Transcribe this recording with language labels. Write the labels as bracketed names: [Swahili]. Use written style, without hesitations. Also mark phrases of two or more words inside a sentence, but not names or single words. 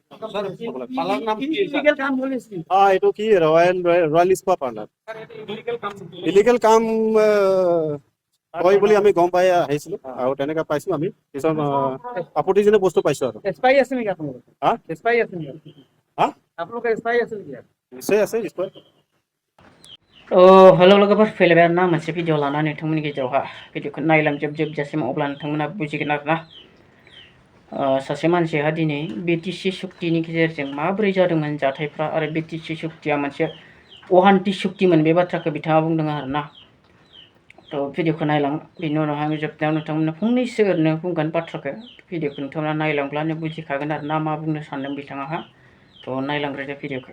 [Assamese] এইটো কি ৰয়েল স্পা পাৰ্লাৰ ইলিগেল কাম কয় বুলি আমি গম পাই আহিছিলোঁ আৰু তেনেকৈ পাইছোঁ আমি কিছুমান আপত্তিজনক বস্তু পাইছোঁ আৰু স্পাই আছে নেকি আপোনালোকৰ? হা স্পাই আছে নেকি? হা আপোনালোকৰ স্পাই আছে নেকি? নিশ্চয় আছে নিশ্চয় [Bodo] हेल' लोगोफोर फैलायबाय आरोना मोनसे भिडिअ लानानै नोंथांमोननि गेजेरावहा भिडिअखौ नायलांजोबजासिम अब्ला नोंथांमोना बुजिगोन आरोना सासे मानसिहा दिनै बिटिसि सुक्तिनि गेजेरजों माबोरै जादोंमोन जाथायफ्रा आरो बिटिसि सुक्तिया मोनसे अहान्ति सुक्तिमोन बे बाथ्राखौ बिथाङा बुंदों आरोना थ' भिडिअखौ नायलां बेनि उनावहाय आं जोबनायाव नोंथांमोननो फंनैसो ओरैनो बुंगोन बाथ्राखौ भिडिअखौ नोंथांमोना नायलांब्लानो बुजिखागोन आरोना मा बुंनो सानदों बिथाङाहा थ' नायलांग्रोदो भिडिअखौ